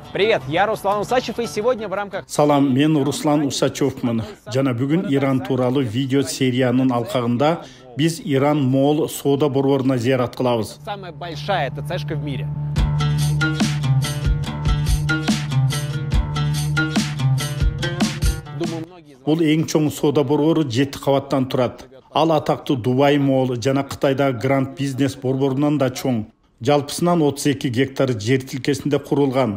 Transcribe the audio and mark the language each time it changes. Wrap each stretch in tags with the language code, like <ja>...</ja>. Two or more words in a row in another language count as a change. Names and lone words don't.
<ru>Привет, я Руслан Усачев, и сегодня в рамках...</ru> <ky>Салам, мен Руслан Усачевмын. Жана бүгүн Иран тууралуу видео сериянын алкагында биз Иран Мол соода борборуна зыярат кылабыз.</ky> <ru>Самая большая ТЦшка в мире.</ru> <ky>Бул эң чоң соода борбору 7 кабаттан турат. Ал атактуу Дубай Мол жана Кытайдагы Гранд Бизнес борборунан да чоң. Жалпысынан 32 гектар жер тилкесинде курулган.</ky>